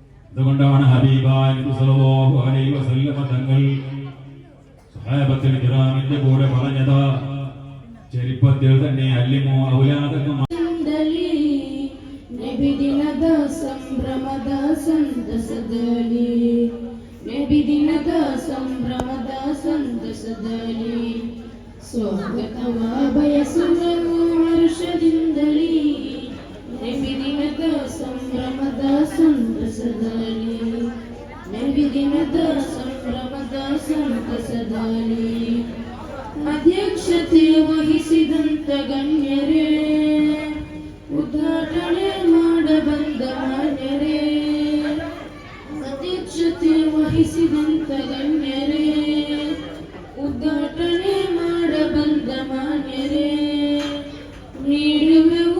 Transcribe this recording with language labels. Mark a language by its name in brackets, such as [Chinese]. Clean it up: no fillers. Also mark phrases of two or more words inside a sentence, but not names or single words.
[Malayalam] അതുകൊണ്ടാണ് ഹബീബായ നബി [Arabic] صلى الله عليه وسلم [Malayalam] തങ്ങൾ സ്വഹാബത്തുൽ കിറാമിന്റെ കൂടെ പറഞ്ഞത് ചെറുപ്പത്തിൽ തന്നെ [Arabic] علموا أولادكم [Kannada] ನಬಿದಿನದ ಸಂಭ್ರಮದ ಸಂತಸದಲ್ಲಿ ನಬಿದಿನದ ಸಂಭ್ರಮದ ಸಂತಸದಲ್ಲಿ ಸ್ವಾಗತವ ಬಯಸುವರು ಹರ್ಷದಿಂದಲೇ ನಬಿದಿನದ ಸಂಭ್ರಮದ ಸಂತಸದಲ್ಲಿ ನಬಿದಿನದ ಸಂಭ್ರಮದ ಸಂತಸದಲ್ಲಿ ಅಧ್ಯಕ್ಷತೆ ವಹಿಸಿದಂತ ಗಣ್ಯರೇ ಉದ್ಘಾಟನೆ ಮಾಡ ಬಂದ ಮಾನ್ಯರೇ ಅಧ್ಯಕ್ಷತೆ ವಹಿಸಿದಂತ ಗಣ್ಯರೇ ಉದ್ಘಾಟನೆ ಮಾಡ ಬಂದ ಮಾನ್ಯರೇ ನೀಡುವೆವು